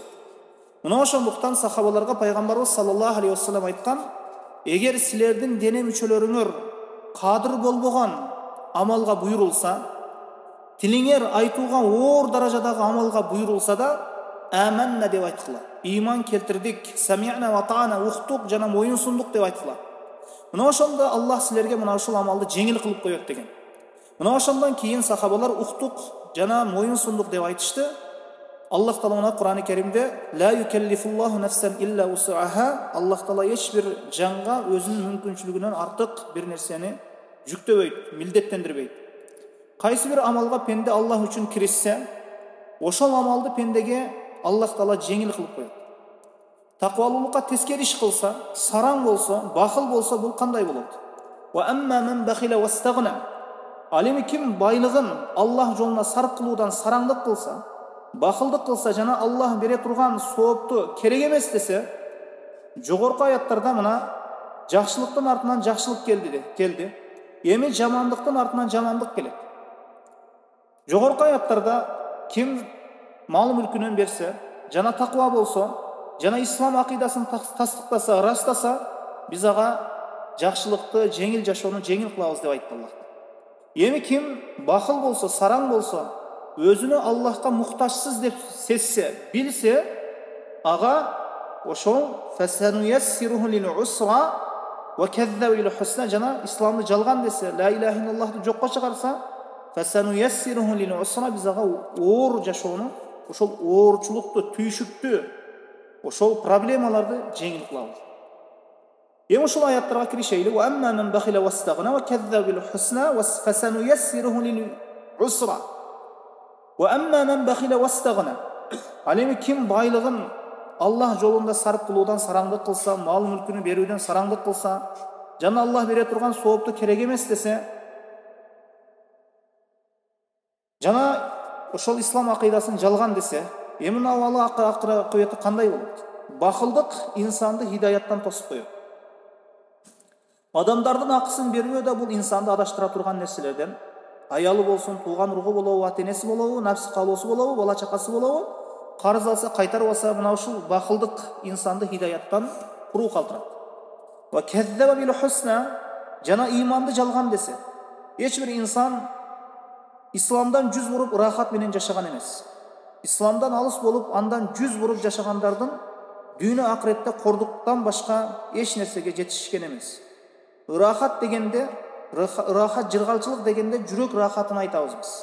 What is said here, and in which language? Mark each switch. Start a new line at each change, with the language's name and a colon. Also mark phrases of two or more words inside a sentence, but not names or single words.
Kyrgyz: Мына ошондуктан сахабаларга пайгамбарыбыз
Arabic: صلى الله عليه وسلم
Kyrgyz: айткан: эгер силердин дене мүчөлөрүңөр кадыр болбогон амалга буйрулса, тилиңер айтууга оор даражадагы амалга буйрулса да, аманна деп айткыла. Иман келтирдик,
Arabic: سمعنا وأطعنا,
Kyrgyz: уктук жана моюнсундук деп айткыла. Мына ошондо Аллах силерге мына ушул амалды жеңил кылып коет деген. Мына ошондон кийин сахабалар уктук жана моюнсундук деп айтышты. Аллах Таала Кур'ан-ы Керимде
Arabic: لا يكلف الله نفسا إلا وسعها,
Kyrgyz: Аллах Таала эч бир жанга өзүнүн мүмкүнчүлүгүнөн артык бир нерсени жүктөбөйт, милдеттендирбейт. Кайсы бир амалга пенде Аллах үчүн киришсе, ошол амалды пендеге Аллах Таала жеңил кылып коет. Таквалуулукка тескери иш кылса, сараң болсо, бахыл болсо, бул кандай болот?
Arabic: وأما من بخل واستغنى.
Kyrgyz: Ал эми ким байлыгын Аллах жолуна сарп кылуудан сараңдык кылса, бахылдык кылса жана Аллах бере турган соопту керек эмес десе, жогорку аяттарда мына жакшылыктын артынан жакшылык келди. Эми жамандыктын артынан жамандык келет. Жогорку аяттарда ким мал мүлкүнөн берсе, жана таква болсо, жана ислам акыйдасын тастыктаса, ырастаса, биз ага жакшылыкты, жеңил жашоону жеңил кылабыз деп айтты Аллах. Эми ким бахыл болсо, сараң болсо, өзүнө Аллахка муктажсыз деп сезсе, билсе, ага ошол
Arabic: فسنيسره للعسرى وكذب بالحسنى,
Kyrgyz: жана исламды жалган десе,
Arabic: لا إله إلا الله
Kyrgyz: жокко чыгарса,
Arabic: فسنيسره للعسرى,
Kyrgyz: биз ага оор жашоону, ошол оорчулукту, түйшүктү, ошол проблемаларды жеңил кылабыз. Эми ушул аяттарга киришели.
Arabic: وأما من بخل واستغنى وكذب بالحسنى فسنيسره للعسرى. وأما من بخل واستغنى.
Kyrgyz: Ал эми ким байлыгын Аллах жолунда сарп кылуудан сараңдык кылса, мал мүлкүнү берүүдөн сараңдык кылса, жана Аллах бере турган соопту керек эмес десе, жана ошол ислам акыйдасын жалган десе, эми мына акыбети кандай болот? Бахылдык инсанды хидаяттан тосуп коет. Адамдардын акысын бербөө да бул инсанды адаштыра турган нерселерден. Аялы болсун, тууган ургу болобу, ата-энеси болобу, напсы калоосу болобу, бала чакасы болобу, карыз алса, кайтарып алса, мына ушул бахылдык инсанды хидаяттан куруу калтырат.
Arabic: وكذب بالحسنى,
Kyrgyz: жана иманды жалган десе, эч бир инсан исламдан жүз буруп рахат менен жашаган эмес. Исламдан алыс болуп, андан жүз буруп жашагандардын дүйнө акыретте кордуктан башка эч нерсеге жетишкен эмес. Рахат дегенде, рахат жыргалчылык дегенде жүрөк рахатын айтабыз биз.